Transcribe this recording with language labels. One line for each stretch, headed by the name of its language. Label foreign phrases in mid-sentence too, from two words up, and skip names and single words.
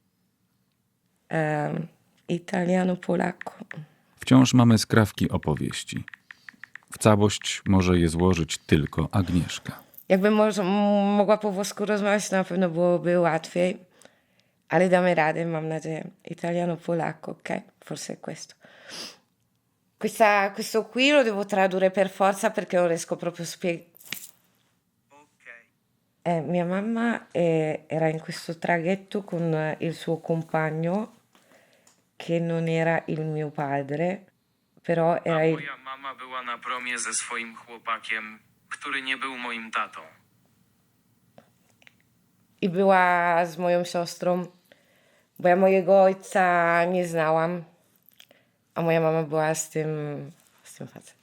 Italian: Italiano-Polako.
Polish: Wciąż mamy skrawki opowieści. W całość może je złożyć tylko Agnieszka. Jakbym mogła po włosku rozmawiać, to na pewno byłoby łatwiej. Ale damy radę, mam nadzieję.
Italian: Italiano-Polacco, ok? Forse è questo. Questo qui lo devo tradurre per forza perché non riesco proprio a spiegare. Mia mamma era in questo traghetto con il suo compagno, che non era il mio padre, però era il...
Polish: Moja mama była na promie ze swoim chłopakiem, który nie był moim tatą. I była z moją siostrą, bo ja mojego ojca nie znałam, a moja mama była z tym facetem.